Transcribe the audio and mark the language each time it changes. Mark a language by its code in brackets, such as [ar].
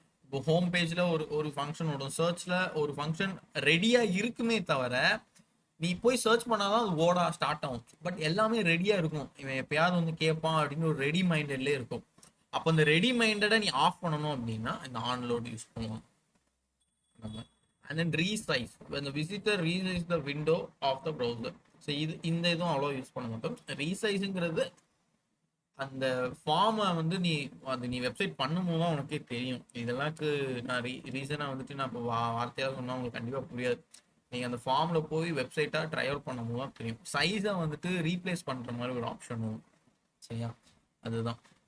[ta] இப்போ ஹோம் பேஜ்ல ஒரு ஒரு ஃபங்க்ஷன் ஓடும், சர்ச்ல ஒரு ஃபங்க்ஷன் ரெடியா இருக்குமே தவிர நீ போய் சர்ச் பண்ணாதான் அது ஓட ஸ்டார்ட் ஆகும். பட் எல்லாமே ரெடியா இருக்கும், இவன் எப்பயாவது வந்து கேட்பான் அப்படின்னு ஒரு ரெடி மைண்டட்லேயே இருக்கும். அப்போ இந்த ரெடி மைண்டடை நீ ஆஃப் பண்ணணும் அப்படின்னா இந்த ஆன்லோட் யூஸ் பண்ணுவோம் நம்ம. [en] And then resize, when the visitor resize the window of the browser. [ta] So இந்த இதுவும் அவ்வளோ யூஸ் பண்ண மாட்டோம். ரீசைஸுங்கிறது அந்த ஃபார்மை வந்து நீ வெப்சைட் பண்ணும்போது தான் உனக்கே தெரியும். இதெல்லாம்க்கு நான் ரீசனாக வந்துட்டு நான் இப்போ வார்த்தையாக சொன்னால் உங்களுக்கு கண்டிப்பாக புரியாது. நீங்கள் அந்த ஃபார்மில் போய் வெப்சைட்டாக ட்ரை அவுட் பண்ணும்போது தான் தெரியும். சைஸை வந்துட்டு ரீப்ளேஸ் பண்ணுற மாதிரி ஒரு ஆப்ஷன் வரும், சரியா? அதுதான்.